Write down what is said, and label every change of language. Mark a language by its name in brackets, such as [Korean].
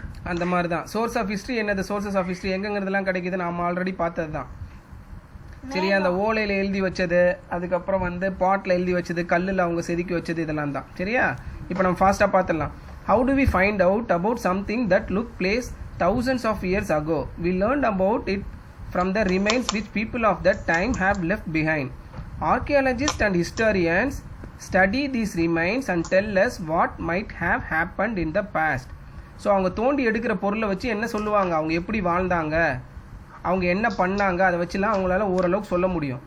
[Tamil] அந்த மாதிரி தான். சோர்ஸ் ஆஃப் ஹிஸ்ட்ரி என்னது? சோர்சஸ் ஆஃப் ஹிஸ்ட்ரி எங்கங்கிறதுலாம் கிடைக்குது, நாம் ஆல்ரெடி பார்த்தது தான். சரியா? அந்த ஓலையில் எழுதி வச்சது, அதுக்கப்புறம் வந்து பாட்டில் எழுதி வச்சது, கல்லில் அவங்க செதுக்கி வச்சது, இதெல்லாம் தான். சரியா? இப்போ நம்ம ஃபாஸ்ட்டாக பார்த்துடலாம். [English] How do we find out about something that look place thousands of years ago? We learned about it from the remains which people of that time have left behind. Archaeologists and historians study these remains and tell us what might have happened in the past. [Tamil] So அவங்க தோண்டி எடுக்கிற பொருளை வச்சு என்ன சொல்லுவாங்க, அவங்க எப்படி வாழ்ந்தாங்க, அவங்க என்ன பண்ணாங்க, அதை வச்சுலாம் அவங்களால ஓரளவுக்கு சொல்ல முடியும்.